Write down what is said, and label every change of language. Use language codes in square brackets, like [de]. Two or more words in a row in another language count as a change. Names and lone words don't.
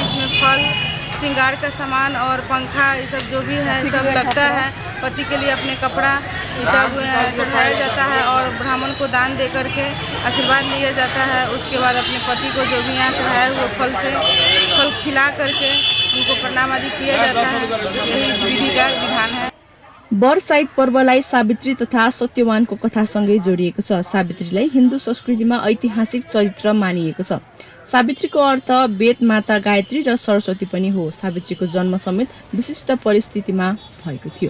[hi] इसमें फल, श्रृंगार का सामान और पंखा, ये सब जो भी है सब लगता है। पति के लिए अपने कपड़ा ये सब चढ़ाया जाता है और ब्राह्मण को दान दे करके आशीर्वाद लिया जाता है। उसके बाद अपने पति को जो भी यहाँ चढ़ाया हुआ फल खिला करके उनको प्रणाम आदि किया जाता है। यही इस विधि का विधान है। [ne] बरसाइत पर्वलाई सावित्री तथा सत्यवानको कथासँगै जोडिएको छ। सावित्रीलाई हिन्दू संस्कृतिमा ऐतिहासिक चरित्र मानिएको छ। सावित्रीको अर्थ वेद माता गायत्री र सरस्वती पनि हो। सावित्रीको जन्म समेत विशिष्ट परिस्थितिमा भएको थियो।